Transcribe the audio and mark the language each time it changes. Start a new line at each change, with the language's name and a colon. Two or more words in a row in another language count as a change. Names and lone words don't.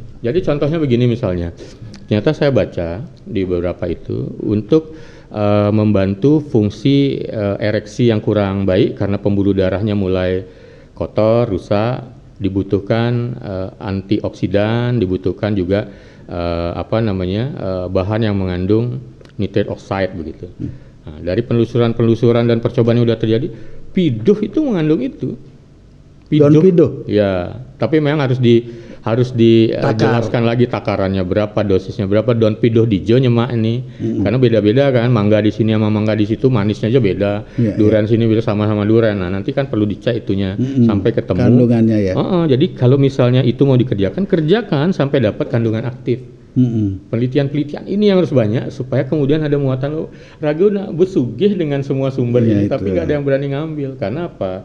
Indonesian: Jadi contohnya begini misalnya, ternyata saya baca di beberapa itu untuk membantu fungsi ereksi yang kurang baik karena pembuluh darahnya mulai kotor, rusak, dibutuhkan antioksidan, dibutuhkan juga bahan yang mengandung
English: nitrate oxide
Indonesian: begitu. Nah, dari penelusuran dan percobaan yang sudah terjadi, piduh itu mengandung itu. Daun piduh. Ya, tapi memang harus dijelaskan lagi takarannya berapa, dosisnya berapa. Daun piduh
Balinese: dijo nyemak
Indonesian: ini, karena beda-beda kan. Mangga di sini sama mangga di situ manisnya aja beda. Durian sini bisa sama-sama durian. Nah, nanti kan perlu dicek itunya sampai ketemu kandungannya ya. Jadi kalau misalnya itu mau kerjakan sampai dapat kandungan aktif. Penelitian-penelitian ini yang harus banyak supaya kemudian ada muatan ragu bersugih dengan semua sumber ini, tapi nggak ada yang berani ngambil.